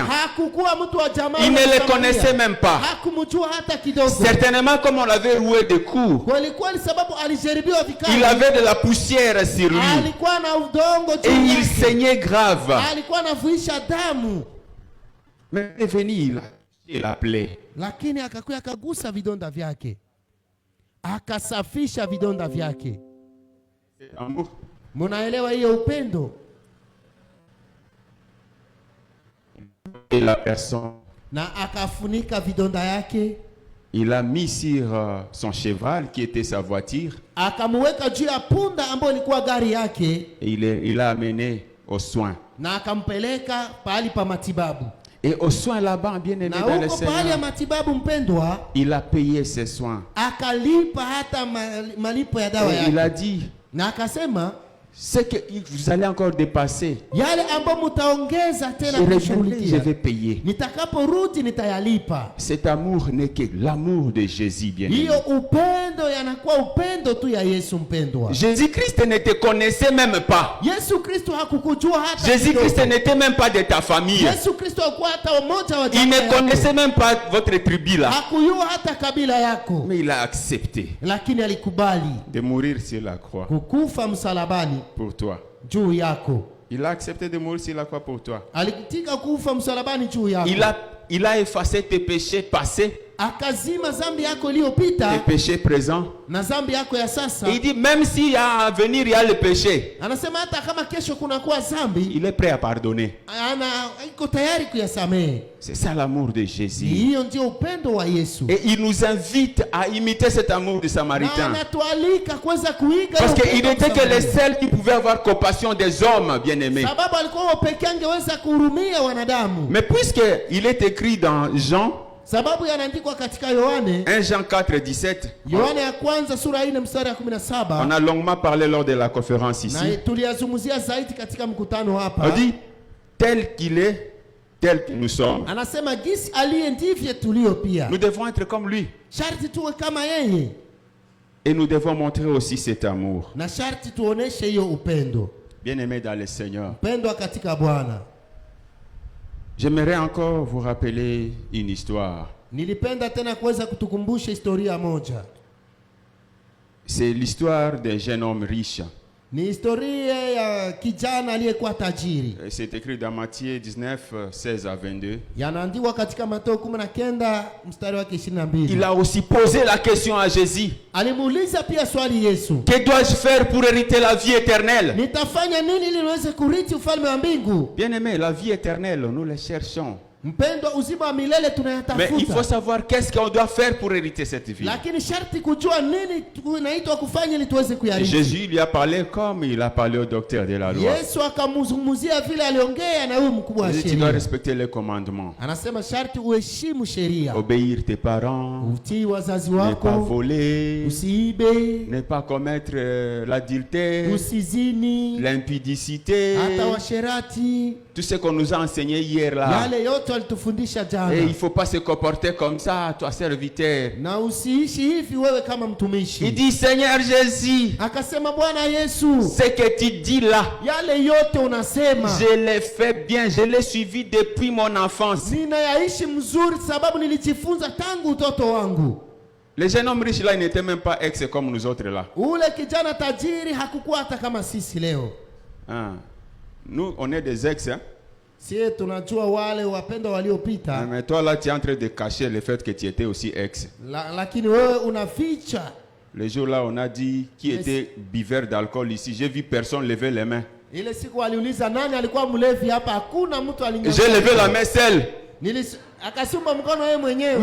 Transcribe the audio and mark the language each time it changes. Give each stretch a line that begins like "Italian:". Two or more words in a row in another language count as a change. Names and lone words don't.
French: Il ne les connaissait même pas. Certainement, comme on l'avait roué de coups, il avait de la poussière sur lui. Et il saignait grave. Mais il est venu, il a touché la plaie.
Swahili: Lakini akakuja akagusa vidonda vyake, akasafisha vidonda vyake. Munaelewa hiyo upendo?
French: Et la personne,
Swahili: na akafunika vidonda yake.
French: Il a mis sur son cheval qui était sa voiture.
Swahili: Akamweka juu ya punda ambayo ilikuwa gari yake.
French: Et il l'a amené aux soins.
Swahili: Na akampeleka pahali pa matibabu.
French: Et aux soins là-bas, bien aimé dans le Seigneur, il a payé ses soins. Et il a dit, ce que vous allez encore dépasser,
Swahili: yale ambayo mtaongeza
French: je
Swahili: tena
French: reviendrai, je
Swahili: kushughulikia,
French: vais payer.
Swahili: nitakaporudi nitayalipa.
French: Cet amour n'est que l'amour de Jésus, bien aimé.
Swahili: Hiyo upendo yanakuwa upendo tu ya Yesu mpendwa.
French: Jésus-Christ ne te connaissait même pas.
Swahili: Yesu Kristo hakukujua hata
French: Jésus-Christ
Swahili: kidogo.
French: n'était même pas de ta famille.
Swahili: Yesu Kristo hakuwa hata mmoja wa
French: Il
Swahili: jamaa
French: ne
Swahili: yako.
French: connaissait même pas votre tribu là.
Swahili: Hakujua hata kabila yako.
French: Mais il a accepté
Swahili: Lakini alikubali
French: de mourir sur la croix
Swahili: kukufa msalabani
French: pour toi.
Swahili: juu yako.
French: Il a accepté de mourir sur la croix pour toi.
Swahili: Alikitika kufa msalabani juu yako.
French: Il a effacé tes péchés passés,
Swahili: Akazima zambi yako
French: tes
Swahili: iliyopita
French: péchés présents.
Swahili: na zambi yako ya sasa.
French: Et il dit, même s'il y a à venir, il y a le péché,
Swahili: Anasema hata kama kesho kunakuwa zambi,
French: il est prêt à pardonner.
Swahili: iko tayari kuyasamehe.
French: C'est ça l'amour de Jésus.
Swahili: Hiyo ndio upendo wa Yesu.
French: Et il nous invite à imiter cet amour de
Swahili: Na
French: Samaritain.
Swahili: anatualika kuweza kuiga
French: Parce
Swahili: hiyo
French: qu'il
Swahili: upendo
French: n'était que les
Swahili: Samaritan.
French: seuls qui pouvaient avoir compassion des hommes bien-aimés.
Swahili: Sababu alikuwa wao pekee angeweza kuhurumia wanadamu.
French: Mais puisqu'il est écrit dans Jean,
Swahili: Sababu yanaandikwa katika Yohane,
French: 1 Jean 4, 17,
Swahili: Yohane ya kwanza sura 4 mstari ya
French: on
Swahili: 17.
French: a longuement parlé lors de la conférence
Swahili: Na
French: ici.
Swahili: tuliyazungumzia zaidi katika mkutano
French: On
Swahili: hapa.
French: dit, tel qu'il est, tel que nous sommes.
Swahili: Anasema gisi aliye ndivyo tulio pia.
French: Nous devons être comme lui.
Swahili: Sharti tuwe kama yeye.
French: Et nous devons montrer aussi cet amour.
Swahili: Na sharti tuoneshe hiyo upendo.
French: Bien-aimés dans le Seigneur,
Swahili: Upendo katika Bwana.
French: j'aimerais encore vous rappeler une histoire.
Swahili: Nilipenda tena kuweza kutukumbusha historia moja.
French: C'est l'histoire d'un jeune homme riche.
Swahili: Ni historia ya kijana aliyekuwa tajiri.
French: Et c'est écrit dans Matthieu 19, 16 à 22.
Swahili: Yanaandikwa katika Mathayo 19 mstari wake 22.
French: Il a aussi posé la question à Jésus.
Swahili: Alimuuliza pia swali Yesu.
French: Que dois-je faire pour hériter la vie éternelle?
Swahili: Nitafanya nini ili niweze kurithi ufalme wa mbingu?
French: Bien-aimés, la vie éternelle, nous la cherchons.
Swahili: Mpendwa, uzima wa milele
French: Mais il faut
Swahili: tunayatafuta.
French: savoir qu'est-ce qu'on doit faire pour hériter cette vie.
Swahili: Lakini sharti kujua nini tunaitwa kufanya ili tuweze kuyarithi.
French: Jésus lui a parlé comme il a parlé au docteur de la loi.
Swahili: Yesu akamzungumzia vile aliongea na huyu mkubwa wa
French: Il dit, tu dois
Swahili: sheria.
French: respecter les commandements.
Swahili: Anasema sharti uheshimu sheria.
French: Obéir tes parents,
Swahili: Utii wazazi
French: ne pas
Swahili: wako,
French: voler,
Swahili: usiibe,
French: ne pas commettre l'adultère,
Swahili: usizini,
French: l'impudicité,
Swahili: hata washerati.
French: tout ce qu'on nous a enseigné hier là.
Swahili: Yale yote alitufundisha
French: Et
Swahili: jana.
French: il ne faut pas se comporter comme ça, toi serviteur.
Swahili: Na usiishi hivi wewe kama
French: Il
Swahili: mtumishi.
French: dit, Seigneur Jésus,
Swahili: Akasema Bwana Yesu,
French: ce que tu dis là,
Swahili: yale yote unasema
French: je l'ai fait bien, je l'ai suivi depuis mon enfance.
Swahili: ninayaishi mzuri sababu nilijifunza tangu utoto wangu.
French: Le jeune homme riche là, il n'était même pas ex comme nous autres là.
Swahili: Ule kijana tajiri hakukuwa hata kama sisi leo.
French: Hein. Nous, on est des ex. Hein?
Swahili: Sie tunajua wale wapendwa waliopita,
French: Mais toi là, tu es en train de cacher le fait que tu étais aussi ex.
Swahili: lakini wewe unaficha.
French: Le jour là, on a dit qui était buveur d'alcool ici. J'ai vu personne lever les mains.
Swahili: Ile siku aliuliza nani alikuwa mlevi hapa, hakuna mtu alinyanyua.
French: J'ai levé la main seule.
Swahili: Akasumba mkono yeye mwenyewe.